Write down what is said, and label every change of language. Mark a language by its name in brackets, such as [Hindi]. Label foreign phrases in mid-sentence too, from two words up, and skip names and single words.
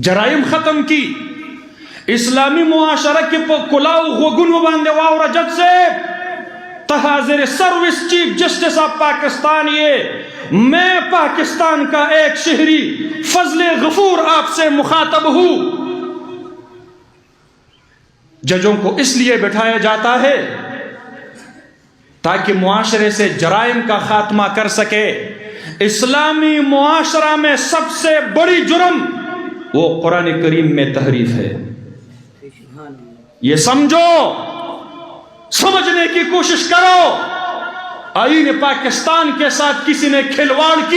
[Pashto] جرایم ختم کی اسلامی معاشره کې په کلاو غوږونو باندې واوره جج صاحب ته حاضر سروس [English] Chief Justice of Pakistan [Urdu] یہ میں پاکستان کا ایک شہری فضل غفور آپ سے مخاطب ہوں ججوں کو اس لیے بٹھایا جاتا ہے تاکہ معاشرے سے جرائم کا خاتمہ کر سکے اسلامی معاشرہ میں سب سے بڑی جرم وہ قرآن کریم میں تحریف ہے یہ سمجھو سمجھنے کی کوشش کرو آئین پاکستان کے ساتھ کسی نے کھلواڑ کی